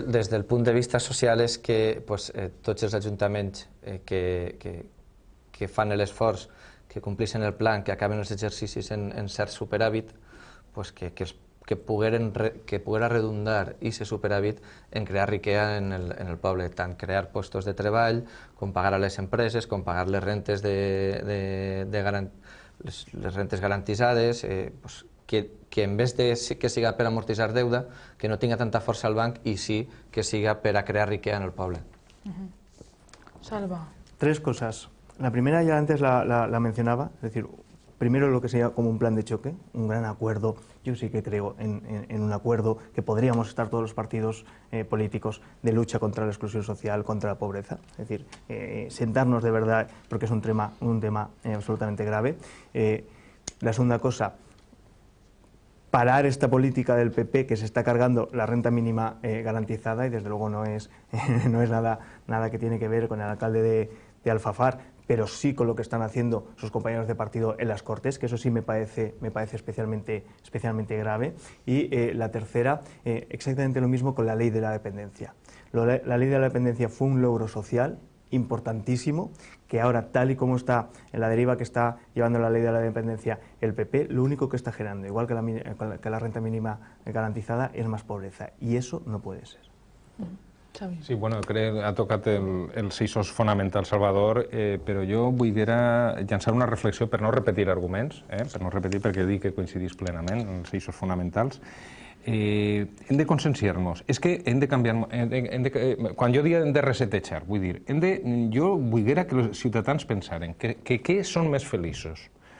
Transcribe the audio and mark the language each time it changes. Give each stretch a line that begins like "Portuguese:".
Catalan: Des del punt de vista social és que tots els ajuntaments que fan l'esforç, que complixen el plan, que acaben els exercicis en cert superàvit, que poguera redundar aquest superàvit en crear riquesa en el poble, tant crear llocs de treball, com pagar a les empreses, com pagar les rentes garantitzades, que
Spanish: en vez de que
Catalan: siga per amortitzar deuda, que no tinga tanta força al banc i sí que siga per a crear riqueza en el poble. Salva.
Spanish: 3 cosas. La primera ya antes la mencionaba, es decir, primero lo que sería como un plan de choque, un gran acuerdo. Yo sí que creo en un acuerdo que podríamos estar todos los partidos políticos de lucha contra la exclusión social, contra la pobreza. Es decir, sentarnos de verdad, porque es un tema absolutamente grave. La segunda cosa, parar esta política del PP que se está cargando la renta mínima garantizada, y desde luego no es nada que tiene que ver con el alcalde de Alfafar, pero sí con lo que están haciendo sus compañeros de partido en las Cortes, que eso sí me parece especialmente grave. Y la tercera, exactamente lo mismo con la ley de la dependencia. La ley de la dependencia fue un logro social importantísimo, que ahora, tal y como está en la deriva que está llevando la ley de la dependencia el PP, lo único que está generando, igual que la renta mínima garantizada, es más pobreza, y eso no puede ser.
Catalan: Sí, bueno, crec que ha tocat els eixos fonamentals, Salvador, però jo vull llançar una reflexió per no repetir arguments, per no repetir perquè dic que coincidís plenament en els eixos fonamentals. Hem de conscienciar-nos. És que hem de canviar... Quan jo dic hem de resetejar, vull dir, jo vull que els ciutadans pensaren que què són més feliços.